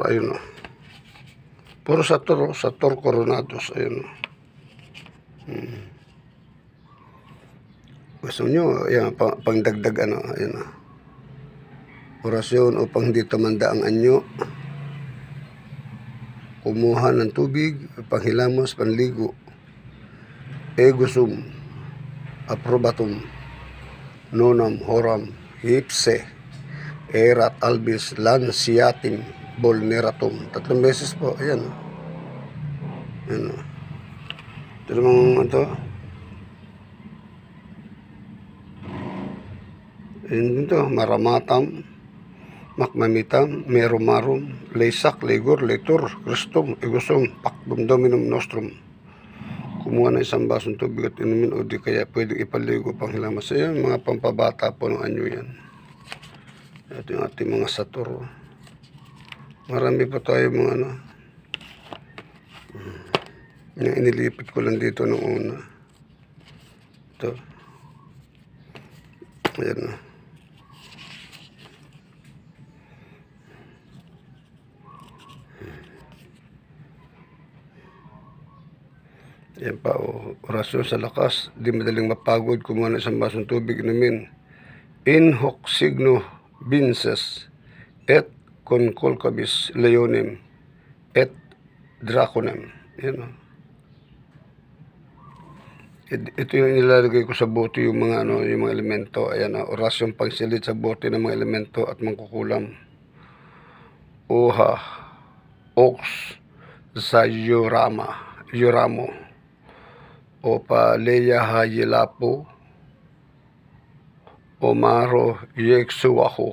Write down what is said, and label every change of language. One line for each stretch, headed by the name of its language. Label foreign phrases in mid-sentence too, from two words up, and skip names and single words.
Filipino: Ayun. Puro Sator. Sator Coronados. Ayun. Gusto nyo, ayan, pangdagdag ayan. Orasyon upang hindi tumanda ang anyo. Kumuha ng tubig, panghilamos, panligo.
Latin: Egosum, aprobatum, nonam, horam, hipse, erat albis, lansiatim, bolneratum.
Filipino: 3 beses po, ayan. Ayan. Ito namang Ayan dito,
Latin: maramatam, makmamitam, merumarum, leisak, legor, letur, kristum, egosum, pakdum, dominum nostrum.
Filipino: Kumuha ng 1 basong tubig at inumin o di kaya pwede ipaligo pang hilamas. Ayan, mga pampabata po ng anyo yan. Ito yung ating mga Sator. Marami pa tayo mga yung inilipit ko lang dito nung una. Ito. Ayan. Yan pa, orasyon sa lakas, di madaling mapagod, kumuha ng 1 basong tubig, inumin.
Latin: In hoc signo vinces, et concolcabis leonem, et draconem.
Filipino: Yan. Ito yung nilalagay ko sa bote, yung mga yung mga elemento. Ayan, orasyon pagsilid sa bote ng mga elemento at mangkukulam. Oha, ox, yoramo, Opa Leia Hayilapo, Omaro Yeksuwaho.